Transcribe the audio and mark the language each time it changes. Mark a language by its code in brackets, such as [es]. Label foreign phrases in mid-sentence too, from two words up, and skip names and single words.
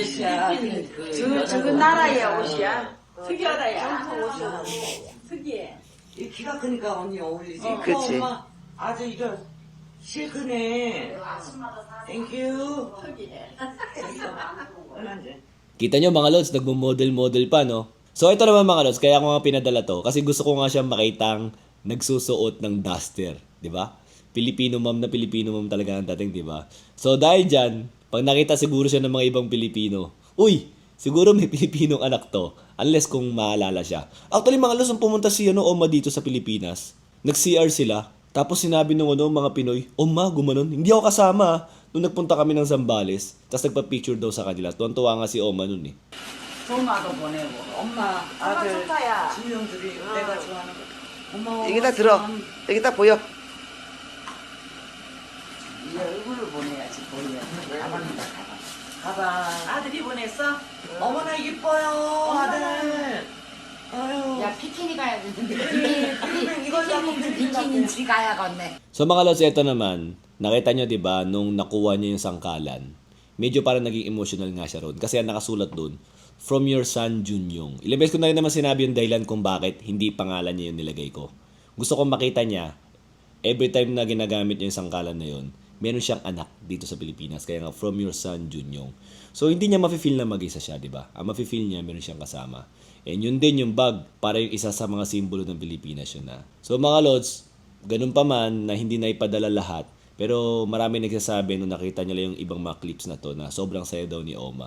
[ko] 옷이야. 필리핀 그 저거 나라의 옷이야. 특이하다 야. 전통 옷이야. 특이해. 이 키가 크니까 언니 어울리지. 그치. 엄마 아주 이런 실크네. 땡큐. 얼마인데? [tl] Kita nyo mga Lods, nagmo-model-model pa, no? So ito naman mga Lods, kaya ako nga pinadala to kasi gusto ko nga siya makitang nagsusuot ng duster, di ba? [en] Filipino mom [tl] talaga ang dating, di ba? So dahil dyan, pag nakita siguro siya ng mga ibang Pilipino, uy, siguro may Pilipinong anak to, unless kung maalala siya. Actually, mga Lods, nung pumunta si Oma dito sa Pilipinas, nag-CR sila, tapos sinabi nung mga Pinoy, Oma, gumanon. Hindi ako kasama nung nagpunta kami ng Zambales, tapos nagpa-picture daw sa kanila. Tuwan-tuwa nga si Oma nun eh. [ko] 전화도 보내고. 엄마, 아, 아들, 좋다야. 진영들이 내가 좋아하는 거. 고마워. 여기 다 들어. 여기 다 보여. 이 얼굴을 보내야지, 보내야. 가방이다, 가방. 가방. 아들이 보냈어? 어머나 이뻐요, 아들. 아유. 야, 피키니 가야 되는데. 그러면 이걸 잡고 비키니인지 가야겠네. [tl] So mga Lods, ito naman, nakita nyo 'di ba nung nakuha niya yung sangkalan, medyo parang naging emotional nga siya ron kasi ang nakasulat doon, [en] from your son Junyong. [tl] Ilang beses ko na rin naman sinabi yung dahilan kung bakit hindi pangalan niya yung nilagay ko. Gusto kong makita niya, [en] every time [tl] na ginagamit niya yung sangkalan na yun, meron siyang anak dito sa Pilipinas. Kaya nga, [en] from your son Junyong. [tl] So hindi niya mafe-feel na mag-isa siya, di ba? Ang mafe-feel niya, meron siyang kasama. And yun din yung bag, para yung isa sa mga simbolo ng Pilipinas yun na. So mga Lods, ganun pa man na hindi na ipadala lahat, pero marami nagsasabi nung nakita nila yung ibang mga clips na to na sobrang saya daw ni Oma.